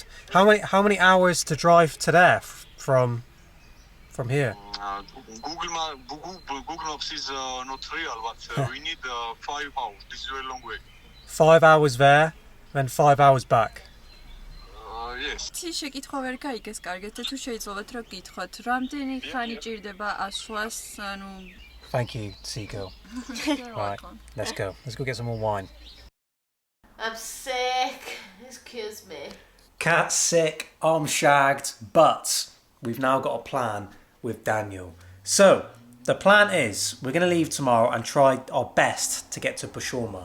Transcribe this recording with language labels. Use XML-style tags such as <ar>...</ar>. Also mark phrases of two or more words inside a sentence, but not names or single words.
<en>How many hours to drive to there from here? Google Maps is not real, but we need 5 hours. This is a very long way. 5 hours there, then 5 hours back. Yes.</en> <ka>შეკითხვა ვერ გაიგეს კარგად და თუ შეიძლებათ რა გითხრათ რამდენი ხანი ჭირდება ასვლას ანუ</ka> <en>Thank you, Ziko. Right, let's go get some more wine. I'm sick. Excuse me. Cat's sick, I'm shagged, but we've now got a plan with Daniel. So the plan is we're going to leave tomorrow and try our best to get to Bushama.</en>